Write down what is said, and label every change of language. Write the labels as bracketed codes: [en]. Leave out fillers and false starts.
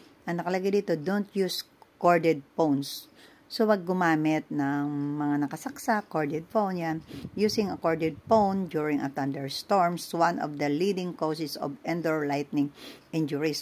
[tl] Ang nakalagay dito, [en] don't use corded phones. [tl] So, wag gumamit ng mga nakasaksak, corded phone yan. [en] Using a corded phone during a thunderstorm is one of the leading causes of indoor lightning injuries.